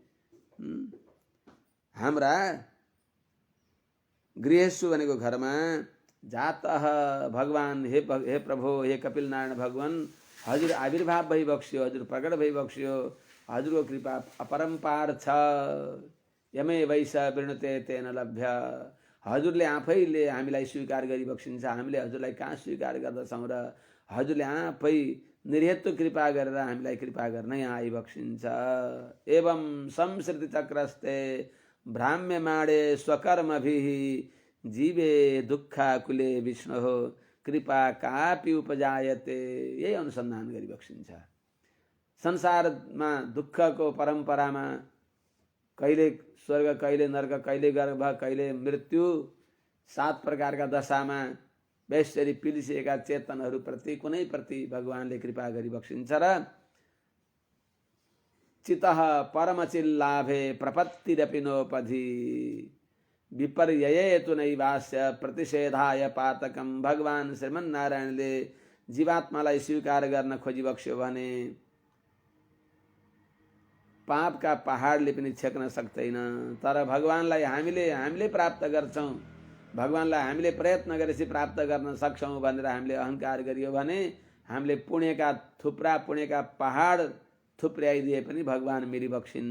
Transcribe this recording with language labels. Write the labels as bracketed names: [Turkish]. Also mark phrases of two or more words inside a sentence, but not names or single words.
[Nepali] हाम्रा गृहेषु भनेको घरमा जातः भगवान, हे प्रभु, हे कपिल नारायण भगवान हजुर आविर्भाव भइबक्स्यो, हजुर प्रकट भइबक्स्यो, हजुरको कृपा अपरम्पार छ। [Sanskrit] यमै वैश वृणते तेन लभ्य, [Nepali] हजुरले आफैले हामीलाई स्वीकार गरिबक्सिन्छ। हामीले हजुरलाई कहाँ स्वीकार गर्दछौँ र हजुरले आफै निर्हेतु कृपा गरेर हामीलाई कृपा गर्न यहाँ आइबक्सिन्छ। [Sanskrit] एवं संसृति चक्रस्ते भ्राम्यमाणे स्वकर्मभिः जीवे दुःखाकुले विष्णुः कृपा कापि उपजायते। [Nepali] यही अनुसन्धान गरिबक्सिन्छ। संसारमा दुःखको परम्परामा कहिले स्वर्ग, कहिले नर्क, कहिले गर्भ, कहिले मृत्यु, 7 प्रकारका दशामा वैश्वरी पिलिसिएका चेतनहरूप्रति कुनै प्रति भगवानले कृपा गरिबक्सिन्छ र [Sanskrit] चितः परमचिल्लाभे प्रपत्तिरपि नोपधि विपर्ययेतु नैवास्य प्रतिषेधाय पातकम। [Nepali] भगवान श्रीमन्नारायणले जीवात्मालाई स्वीकार गर्न खोजिबक्स्यो भने पापका पहाडले पनि छेक्न सक्दैन। तर भगवानलाई हामीले प्राप्त गर्छौँ, भगवानलाई हामीले प्रयत्न गरेपछि प्राप्त गर्न सक्छौँ भनेर हामीले अहङ्कार गरियो भने हामीले पुण्यका थुप्रा, पुण्यका पहाड थुप्र्याइदिए पनि भगवान मिलिबक्सिन्न।